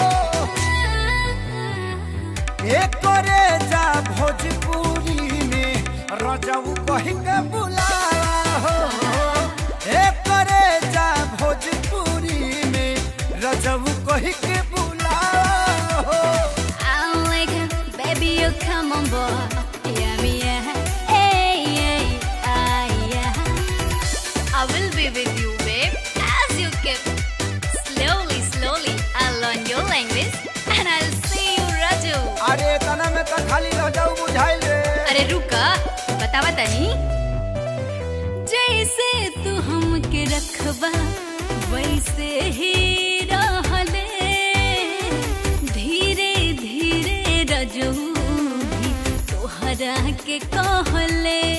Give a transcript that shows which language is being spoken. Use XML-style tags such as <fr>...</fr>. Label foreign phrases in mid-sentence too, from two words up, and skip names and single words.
<bho>एक करे जा भोजपुरी में रजऊ कही के बुलावा हो। एक करे जा भोजपुरी में रजऊ कही के बुलावा हो।</bho> <en>I'm like, baby, you come on board. Yeah, yeah, hey, yeah. I will be with you, babe, as you keep. Slowly, I'll learn your language and I'll see you, Raju.</en> <bho>अरे तना में तो खाली रजऊ बुझाइल रे। अरे रुका, बतावा तनी। जैसे तू हमके रखबा वैसे ही रहले। धीरे धीरे रजू भी तोहरा के कहले।</bho>